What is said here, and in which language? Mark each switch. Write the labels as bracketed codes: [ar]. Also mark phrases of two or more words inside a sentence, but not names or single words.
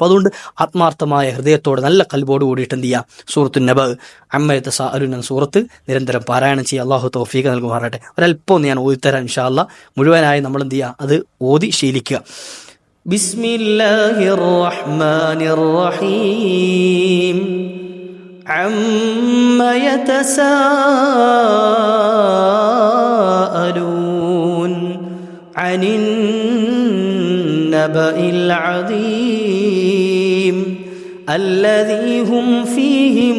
[ml] അപ്പോൾ അതുകൊണ്ട് ആത്മാർത്ഥമായ ഹൃദയത്തോടെ നല്ല കൽബോട് കൂടിയിട്ട് എന്ത് ചെയ്യുക? [ar] سورة النبأ عم يتساءلون [ml] എന്ന സൂറത്ത് നിരന്തരം പാരായണം ചെയ്യുക. അള്ളാഹു തൗഫീഖ് നൽകുമാറാകട്ടെ. ഒരല്പം ഒന്ന് ഞാൻ ഓതിത്തരാം [ar] إن شاء الله. [ml] മുഴുവനായി നമ്മൾ എന്ത് ചെയ്യുക? അത് ഓതി ശീലിക്കുക. [ar] بسم الله الرحمن الرحيم. عما يتساءلون عن النبأ العظيم الذي هم فيه